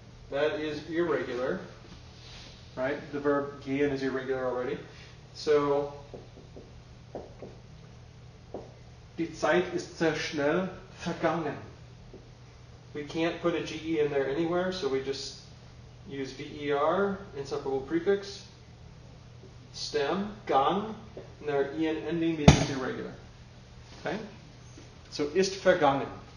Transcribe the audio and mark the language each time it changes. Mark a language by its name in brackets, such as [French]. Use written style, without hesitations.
[English] that is irregular, right? The verb gehen is irregular already. [German] So, die Zeit ist sehr schnell vergangen. [English] We can't put a GE in there anywhere, so we just use VER, inseparable prefix, stem, gang, and our en ending means it's irregular. Okay? So, [German] ist vergangen.